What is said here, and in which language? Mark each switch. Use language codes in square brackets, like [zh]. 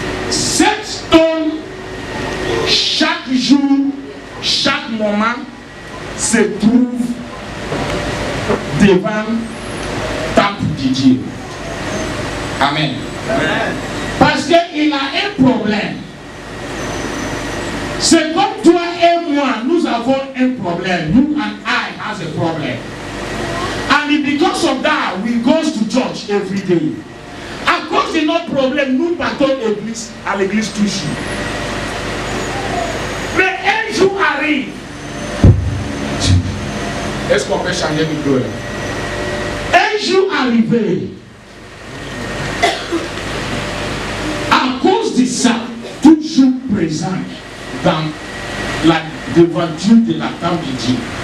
[fr] Cet homme, chaque jour, chaque moment, se trouve devant temple de Dieu. Amen. Parce qu'il a un problème. C'est comme toi et moi, nous avons un problème. [en] You and I has a problem. And because of that, we go to church every day. [fr] À cause de notre problème, nous partons à l'église toujours. Mais un jour arrive. Est-ce qu'on peut changer de micro? Un jour arrivé, à cause de ça, toujours présent dans la devanture de la table de Dieu.